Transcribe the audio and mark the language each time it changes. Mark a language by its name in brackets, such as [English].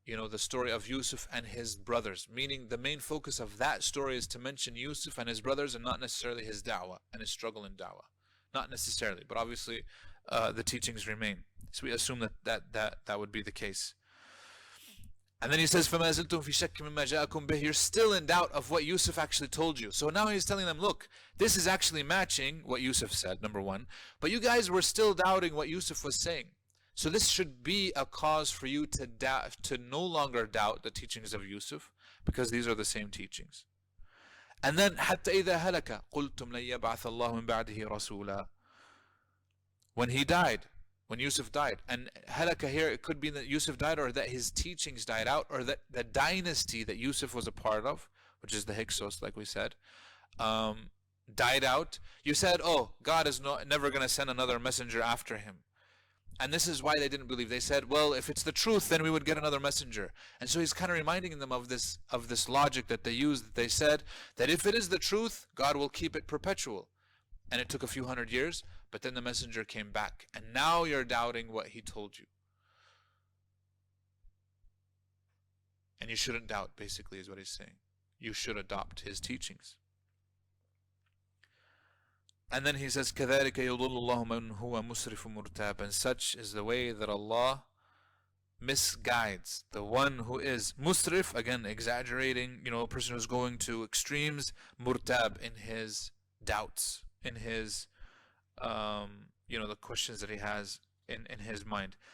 [English] The story of Yusuf and his brothers, meaning the main focus of that story is to mention Yusuf and his brothers and not necessarily his da'wah and his struggle in da'wah. Not necessarily, but obviously the teachings remain. So we assume that would be the case. And then he says, [Arabic] فَمَا زِلْتُمْ فِي شَكٍّ مِّمَّا جَاءَكُمْ بِهِ. [English] You're still in doubt of what Yusuf actually told you. So now he's telling them, look, this is actually matching what Yusuf said, number one. But you guys were still doubting what Yusuf was saying. So this should be a cause for you to no longer doubt the teachings of Yusuf, because these are the same teachings. And then [Arabic] حَتَّى إِذَا هَلَكَ قُلْتُمْ لَن يَبْعَثَ اللَّهُ مِن بَعْدِهِ رَسُولًا. [English] When he died, when Yusuf died, and halaka here, it could be that Yusuf died, or that his teachings died out, or that the dynasty that Yusuf was a part of, which is the Hyksos, like we said, died out. You said, oh, God is never going to send another messenger after him. And this is why they didn't believe. They said, well, if it's the truth, then we would get another messenger. And so he's kind of reminding them of this logic that they used, that they said that if it is the truth, God will keep it perpetual. And it took a few hundred years, but then the messenger came back. And now you're doubting what he told you. And you shouldn't doubt, basically, is what he's saying. You should adopt his teachings. And then he says, [Arabic] كَذَلِكَ يُضُلُّ اللَّهُ مَنْ هُوَ مُسْرِفٌ مُرْتَابٌ. [English] And such is the way that Allah misguides the one who is musrif, again exaggerating, a person who's going to extremes, murtab, in his doubts, in his, the questions that he has in his mind.